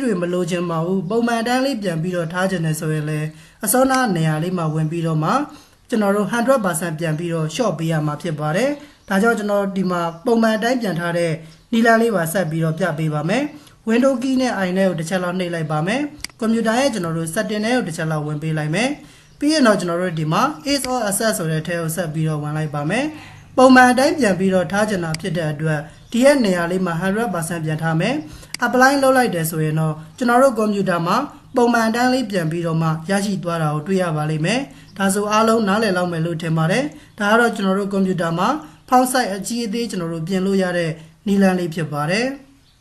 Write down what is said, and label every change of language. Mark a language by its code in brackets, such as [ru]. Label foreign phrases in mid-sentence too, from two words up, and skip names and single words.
[my] တွေမလိုချင်ပါဘူး။ပုံမှန်တန်းလေးပြန်ပြီးတော့ထားခြင်းနဲ့ဆိုရင်လည်းအစောနာနေရာလေးမှာဝင်ပြီးတော့မှကျွန်တော်တို့ 100% ပြန်ပြီးတော့ short ပေးရမှာဖြစ်ပါတယ်။ဒါကြောင့်ကျွန် တော်ဒီမှာပုံမှန်အတိုင်းပြန်ထားတဲ့နီလာလေးပါဆက်ပြီးတော့ပြပေးပါမယ်။ [en] window key [my] နဲ့ I နဲ့ကိုတစ်ချက်လောက်နှိပ်လိုက်ပါမယ် ကွန်ပျူတာရဲ့ကျွန်တော်တို့ setting တွေကိုတစ်ချက်လောက်ဝင်ပေးလိုက်မယ်ပြီးရင်တော့ကျွန်တော်တို့ဒီမှာ [en] is or access [my] ဆိုတဲ့ထဲကိုဆက်ပြီးတော့ဝင်လိုက်ပါမယ်ပုံမှန်အတိုင်းပြန်ပြီးတော့ထားချင်တာဖြစ်တဲ့အတွက်ဒီရဲ့နေရာလေးမှာ 100% ပြန်ထားမယ် apply လုပ်လိုက်တယ်ဆိုရင်တော့ကျွန်တော်တို့ကွန်ပျူတာမှာပုံမှန်အတိုင်းလေးပြန်ပြီးတော့မှရရှိသွားတာကိုတွေ့ရပါလိမ့်မယ်ဒါဆိုအားလုံးနားလည်လောက်မယ်လို့ထင်ပါတယ်ဒါကတော့ကျွန်တော်တို့ကွန်ပျူတာမှာဖောင်းဆိုင်အကြီးအသေးကျွန်တော်တို့ပြင်လို့ရတဲ့နည်းလမ်းလေးဖြစ်ပါတယ်